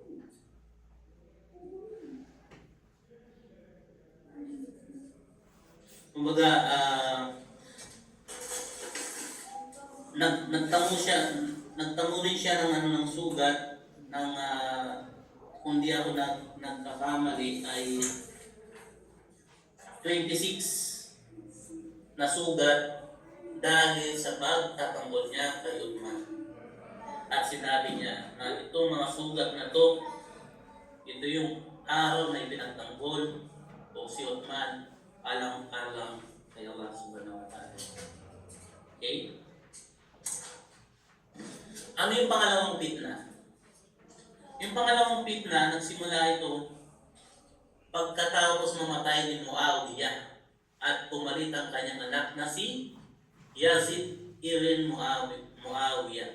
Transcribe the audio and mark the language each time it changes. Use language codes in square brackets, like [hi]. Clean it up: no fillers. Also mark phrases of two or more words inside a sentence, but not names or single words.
[tl] Kumbaga, nagtamo rin siya ng sugat ng kung di ako nagkakamali ay 26 na sugat dahil sa pagtatanggol niya kay Uthman. At sinabi niya na itong mga sugat na to, ito yung araw na ipinagtanggol o si Uthman alang-alang kay Allah [ar] subhanahu wa ta'ala. [tl] Okay? Ano yung pangalawang fitna? Yung pangalawang fitna, nagsimula ito pagkatapos mamatay ni Muawiyah at pumalit ang kanyang anak na si [ar] Yazid ibn Muawiyah.